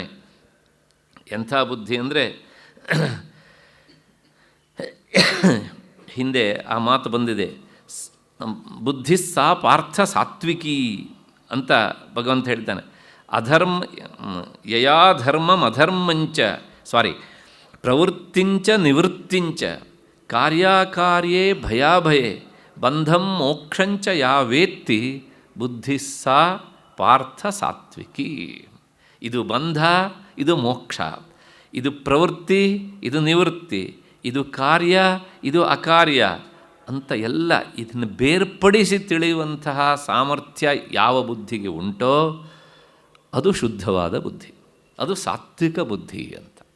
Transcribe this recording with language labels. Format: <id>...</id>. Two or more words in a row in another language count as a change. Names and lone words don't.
<kn>ಎಂಥ ಬುದ್ಧಿ ಅಂದರೆ, ಹಿಂದೆ ಆ ಮಾತು ಬಂದಿದೆ,</kn> <sa>ಬುದ್ಧಿ ಸಾ ಪಾರ್ಥ ಸಾತ್ವಿಕಿ</sa> <kn>ಅಂತ ಭಗವಂತ ಹೇಳ್ತಾನೆ.</kn> <sa>ಯಯಾಧರ್ಮಂ ಅಧರ್ಮಂಚ ಪ್ರವೃತ್ತಿಂಚ ನಿವೃತ್ತಿಂಚ ಕಾರ್ಯಾಕಾರ್ಯೇ ಭಯಾಭಯೇ ಬಂಧಂ ಮೋಕ್ಷಂಚ ಯಾ ವೇತ್ತಿ ಬುದ್ಧಿ ಸಾ ಪಾರ್ಥ ಸಾತ್ವಿಕಿ.</sa> <kn>ಇದು ಬಂಧ, ಇದು ಮೋಕ್ಷ, ಇದು ಪ್ರವೃತ್ತಿ, ಇದು ನಿವೃತ್ತಿ, ಇದು ಕಾರ್ಯ, ಇದು ಅಕಾರ್ಯ ಅಂತ ಎಲ್ಲ ಇದನ್ನು ಬೇರ್ಪಡಿಸಿ ತಿಳಿಯುವಂತಹ ಸಾಮರ್ಥ್ಯ ಯಾವ ಬುದ್ಧಿಗೆ ಉಂಟೋ ಅದು ಶುದ್ಧವಾದ ಬುದ್ಧಿ, ಅದು ಸಾತ್ವಿಕ ಬುದ್ಧಿ ಅಂತ.</kn>